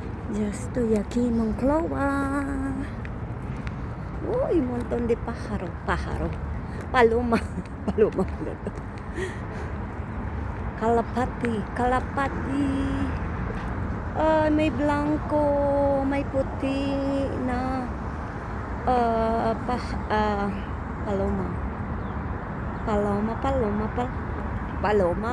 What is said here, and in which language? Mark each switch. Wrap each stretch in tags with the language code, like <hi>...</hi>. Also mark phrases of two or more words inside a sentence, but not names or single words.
<es>Just estoy aquí en Monclova. Uy, un montón de pájaro.</es> <tl>Paloma. Paloma pala to. Kalapati. May blanco, may puti na paloma. Paloma.</tl>